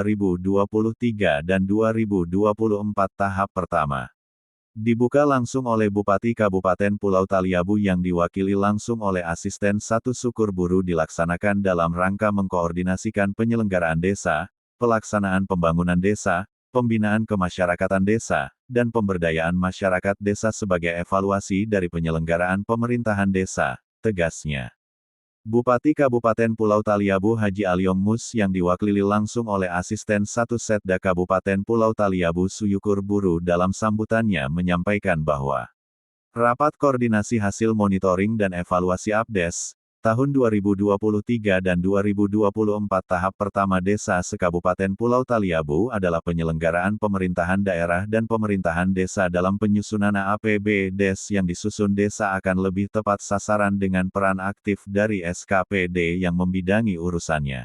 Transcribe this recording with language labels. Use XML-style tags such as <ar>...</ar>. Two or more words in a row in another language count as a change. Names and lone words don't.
<id>2023 dan 2024 tahap pertama dibuka langsung oleh Bupati Kabupaten Pulau Taliabu yang diwakili langsung oleh Asisten 1 Syukur Buru dilaksanakan dalam rangka mengkoordinasikan penyelenggaraan desa, pelaksanaan pembangunan desa, pembinaan kemasyarakatan desa, dan pemberdayaan masyarakat desa sebagai evaluasi dari penyelenggaraan pemerintahan desa, tegasnya. Bupati Kabupaten Pulau Taliabu Haji Aliong Mus yang diwakili langsung oleh Asisten 1 Setda Kabupaten Pulau Taliabu Suyukur Buru dalam sambutannya menyampaikan bahwa rapat koordinasi hasil monitoring dan evaluasi APDES tahun 2023 dan 2024 tahap pertama desa se-Kabupaten Pulau Taliabu adalah penyelenggaraan pemerintahan daerah dan pemerintahan desa dalam penyusunan APBDes yang disusun desa akan lebih tepat sasaran dengan peran aktif dari SKPD yang membidangi urusannya.</id>